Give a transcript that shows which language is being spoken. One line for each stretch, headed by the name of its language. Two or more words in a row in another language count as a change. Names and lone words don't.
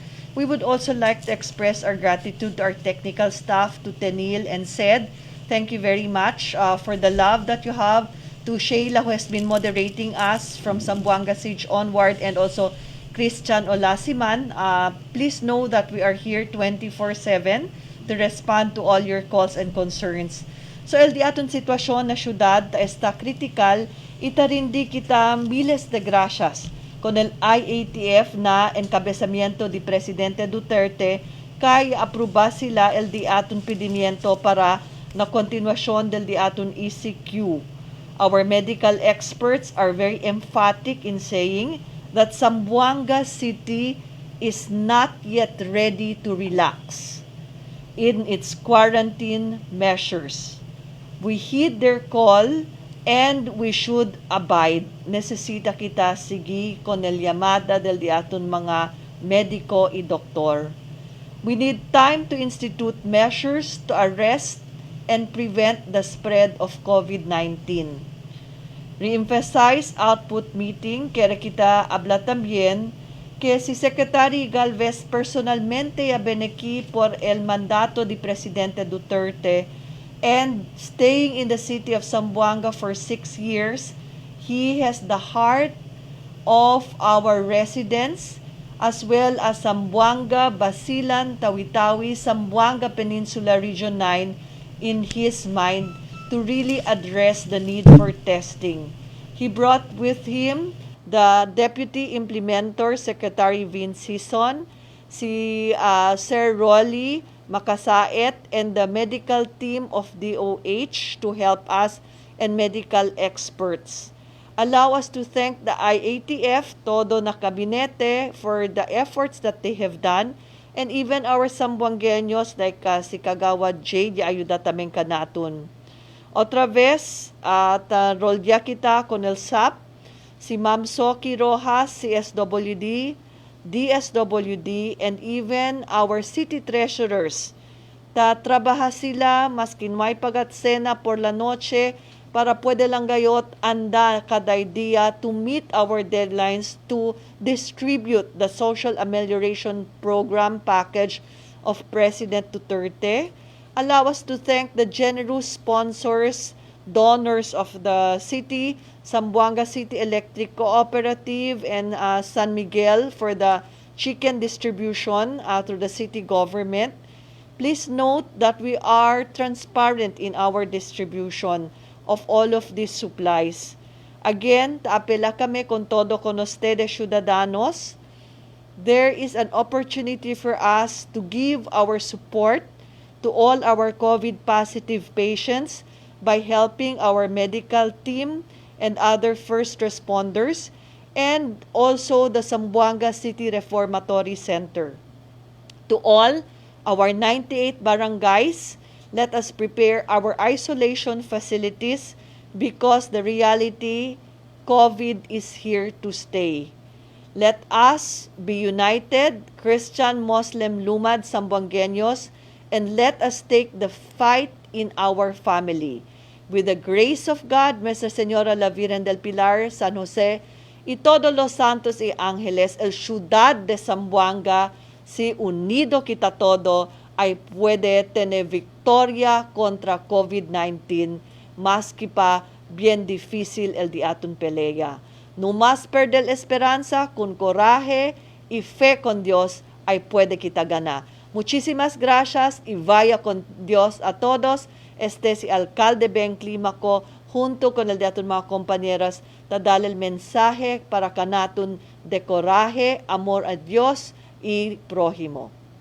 English: We would also like to express our gratitude to our technical staff, to Tenil and Sed. Thank you very much for the love that you have. To Sheila, who has been moderating us from Zamboanga City onward, and also Christian Olasiman. Please know that we are here 24/7 to respond to all your calls and concerns. So,
Chavacano: el di aton sitwasyon na syudad ta está critical, itarindi kita miles de gracias con el IATF na encabezamiento di Presidente Duterte kay aproba sila el di aton pedimiento para na kontinuasyon del di aton ECQ.
English: Our medical experts are very emphatic in saying that Zamboanga City is not yet ready to relax in its quarantine measures. We heed their call and we should abide.
Chavacano: Nesesita kita sigi con el llamada del diaton mga mediko y doktor.
English: We need time to institute measures to arrest and prevent the spread of COVID-19. Re-emphasize output meeting,
Chavacano: kaya kita habla también que si Secretary Galvez personalmente abeneki por el mandato de
English: Presidente Duterte and staying in the city of Zamboanga for 6 years, he has the heart of our residents as well as Zamboanga, Basilan, Tawi-Tawi, Zamboanga Peninsula Region 9 in his mind to really address the need for testing. He brought with him the Deputy Implementor, Secretary Vince Hison, si Sir Rolly Makasaet, and the medical team of DOH to help us and medical experts. Allow us to thank the IATF,
Chavacano: todo na kabinete,
English: for the efforts that they have done, and even our Zamboangueños like si Kagawad J,
Chavacano: di ayuda tameng kanatun. Otra vez, rolya kita con el SAP, si Ma'am Soki Rojas, CSWD, DSWD,
English: and even our city treasurers.
Chavacano: Trabaha sila, maskin may pagatsena por la noche, para pwede lang gayot anda kaday dia
English: to meet our deadlines to distribute the social amelioration program package of President Duterte. Allow us to thank the generous sponsors, donors of the city, Zamboanga City Electric Cooperative and San Miguel for the chicken distribution through the city government. Please note that we are transparent in our distribution of all of these supplies. Again,
Chavacano: taapela kami con todo con ustedes ciudadanos.
English: There is an opportunity for us to give our support to all our COVID-positive patients by helping our medical team and other first responders, and also the Zamboanga City Reformatory Center. To all our 98 barangays, let us prepare our isolation facilities because the reality, COVID is here to stay. Let us be united, Christian, Muslim, Lumad, Zamboangueños, and let us take the fight in our family. With the grace of God,
Chavacano: Nuestra Señora la Virgen del Pilar, San Jose, y todos los santos y ángeles, el ciudad de Zamboanga, si unido kita todo, ay puede tener victoria contra COVID-19, maski pa bien difícil el di aton pelea. No más perder esperanza, con coraje y fe con Dios, ay puede kita gana. Muchísimas gracias y vaya con Dios a todos. Si Alcalde Ben Climaco, junto con el de aton mga compañeras, dadal el mensaje para kanatun de coraje, amor a Dios y prójimo.